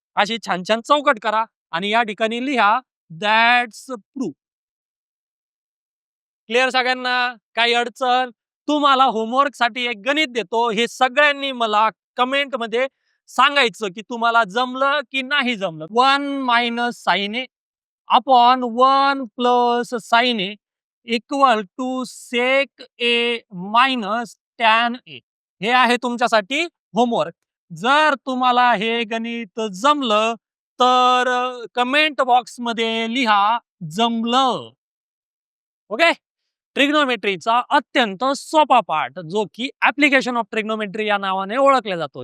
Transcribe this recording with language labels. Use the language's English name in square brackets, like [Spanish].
[Marathi] अशी छान छान चौकट करा आणि या ठिकाणी लिहा [English] That's prove. [Marathi] क्लिअर सगळ्यांना, काही अडचण, तुम्हाला होमवर्क साठी एक गणित देतो, हे सगळ्यांनी मला कमेंट मध्ये सांगायचं की तुम्हाला जमलं की नाही जमलं. [English] 1 minus sine A upon 1 plus sine A equal to sec A minus tan A. [Marathi] हे आहे तुमच्यासाठी होमवर्क. जर तुम्हाला हे गणित जमलं तर कमेंट बॉक्स मध्ये लिहा जमलं. ओके. ट्रिग्नोमेट्रीचा अत्यंत सोपा पार्ट जो की ऍप्लिकेशन ऑफ ट्रिग्नोमेट्री या नावाने ओळखला जातो.